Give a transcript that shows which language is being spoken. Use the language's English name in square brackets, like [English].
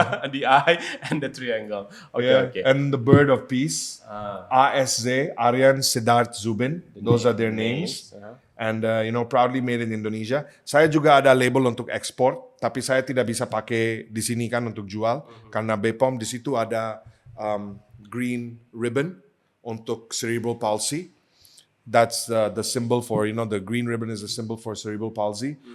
[English] The eye and the triangle. Okay. And the bird of peace. ASZ, Aryan Siddharth Zubin. Those are their names. And proudly made in Indonesia. [Indonesian] Saya juga ada label untuk ekspor, tapi saya tidak bisa pakai di sini kan untuk jual karena BPOM di situ ada green ribbon untuk cerebral palsy. [English] That's the symbol for, the green ribbon is a symbol for cerebral palsy.